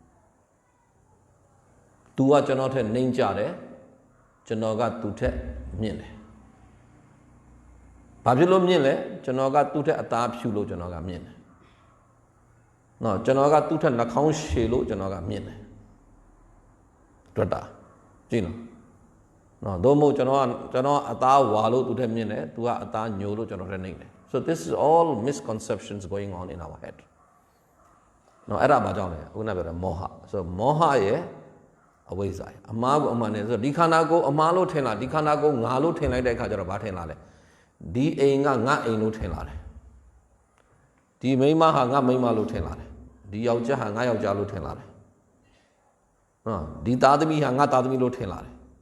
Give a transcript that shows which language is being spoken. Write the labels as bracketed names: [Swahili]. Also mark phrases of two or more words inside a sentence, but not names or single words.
[Burmese] သူကကျွန်တော်ထက်နှိမ့်ကြတယ်ကျွန်တော်ကသူထက်မြင့်တယ်ဘာဖြစ်လို့မြင့်လဲကျွန်တော်ကသူ့ထက်အသားဖြူလို့ကျွန်တော်ကမြင့်တယ်ကျွန်တော်ကသူ့ထက်နှာခေါင်းရှည်လို့ကျွန်တော်ကမြင့်တယ်တွေ့တာကြည့်နော်သို့မဟုတ် ကျွန်တော်အသားဝါလို့သူ့ထက်မြင့်တယ်သူကအသားညိုလို့ကျွန်တော်ထက်နှိမ့်တယ် [English] so this is all misconceptions going on in our head [Burmese] အဲ့ဒါဘာကြောင့်လဲအခုနပြောတဲ့မောဟ so မောဟရဲ့အဝိဇ္ဇာအမှားကိုအမှန်နဲ့ဆိုဒီခန္ဓာကိုယ်အမှားလို့ထင်လာဒီခန္ဓာကိုယ်ငါလို့ထင်လိုက်တဲ့အခါကျတော့ဘာထင်လာလဲဒီအိမ်ကငါအိမ်လို့ထင်လာတယ်ဒီမိန်းမဟာငါမိန်းမလို့ထင်လာတယ်ဒီယောက်ျားဟာငါယောက်ျားလို့ထင်လာတယ်ဒီသားသမီးဟာငါသားသမီးလို့ထင်လာတယ်